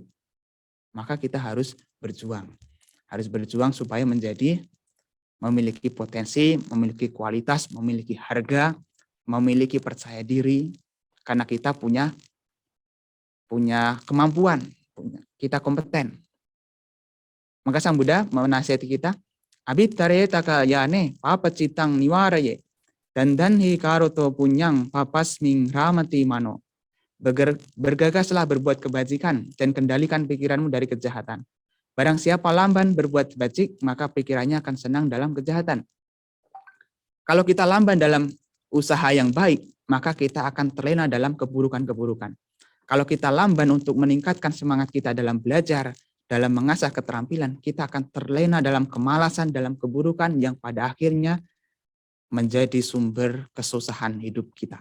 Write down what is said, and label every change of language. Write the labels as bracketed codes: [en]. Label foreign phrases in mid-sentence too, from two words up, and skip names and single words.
[id] Maka kita harus berjuang. Harus berjuang supaya memiliki potensi, memiliki kualitas, memiliki harga, memiliki percaya diri, karena kita punya kemampuan, kita kompeten. Maka Sang Buddha menasihati kita, [pi] abitare takayane papacitang niwaraye, dandanhi karoto punyang papasming ramati mano. [id] Bergagaslah berbuat kebajikan dan kendalikan pikiranmu dari kejahatan. Barang siapa lamban berbuat bajik, maka pikirannya akan senang dalam kejahatan. Kalau kita lamban dalam usaha yang baik, maka kita akan terlena dalam keburukan-keburukan. Kalau kita lamban untuk meningkatkan semangat kita dalam belajar, dalam mengasah keterampilan, kita akan terlena dalam kemalasan, dalam keburukan yang pada akhirnya menjadi sumber kesusahan hidup kita.